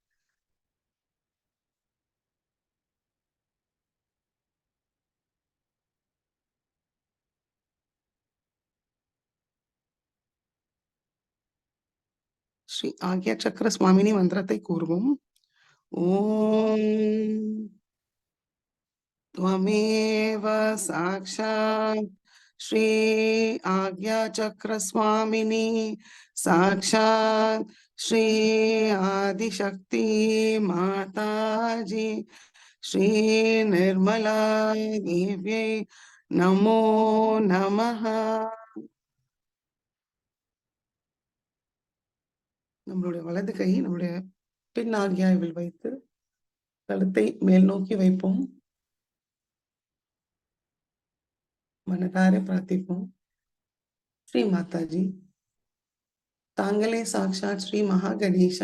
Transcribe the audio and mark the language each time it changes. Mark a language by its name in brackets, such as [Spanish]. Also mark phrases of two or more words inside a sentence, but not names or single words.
[Tamil] ஸ்ரீ ஆக்யா சக்கர சுவாமினி மந்திரத்தை கூறுவோம். [Sanskrit] ஓம் त्वमेव साक्षात् श्री आज्ञा चक्र स्वामिनी साक्षात् श्री आदिशक्ति माताजी श्री निर्मला देव्यै नमो नमः. [Tamil] நம்மளுடைய வலது கை நம்முடைய பின் ஆக்யாவில் வைத்து கழுத்தை மேல் நோக்கி வைப்போம். மனதார பிரார்த்திப்போம். ஸ்ரீ மாதாஜி, தாங்களே [Sanskrit] साक्षात् श्री महा गणेश.